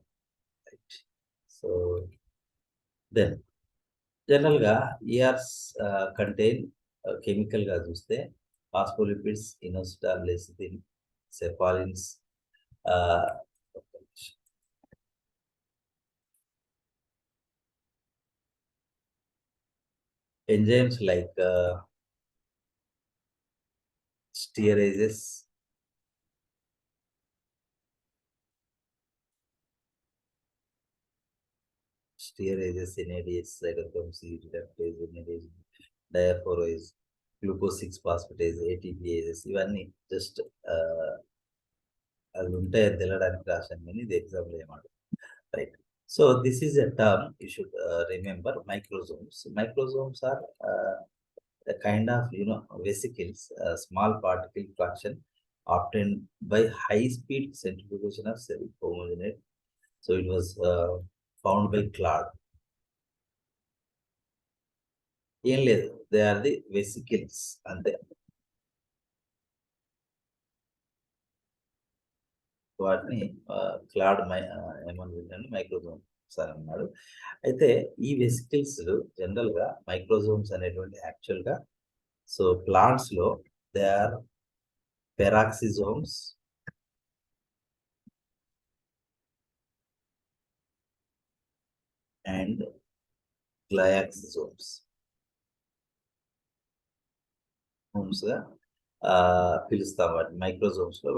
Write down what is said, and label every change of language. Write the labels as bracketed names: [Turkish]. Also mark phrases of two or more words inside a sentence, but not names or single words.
[English] Right. So then general గా ERs contain chemical గా చూస్తే phospholipids, inositol, lecithin, cephalins, enzymes like steerases, NADH, cytochrome C reductase, NADH, diaphorase, glucose 6 phosphatase, ATPases, [Telugu] ఇవన్నీ జస్ట్ అవి ఉంటాయని తెలడానికి రాశాను, కానీ ఇది ఎగ్జాంపుల్ ఏమాట. రైట్. [English] So this is a term you should remember. Microsomes. Microsomes are a kind of vesicles, small particle fraction obtained by high speed centrifugation of cell homogenate. So it was found by Claude. [Telugu] ఏం లేదు, [English] they are the vesicles అంతే. [Telugu] వాటిని క్లాడ్ ఏమనుకుంటాను మైక్రోజోమ్స్ అని అన్నాడు. అయితే ఈ వెసికిల్స్ జనరల్ గా మైక్రోజోమ్స్ అనేటువంటి యాక్చువల్ గా [English] so plants [Telugu] లో [English] they are peroxisomes and glyoxysomes [Telugu] గా పిలుస్తాం వాటి మైక్రోజోమ్స్ లో.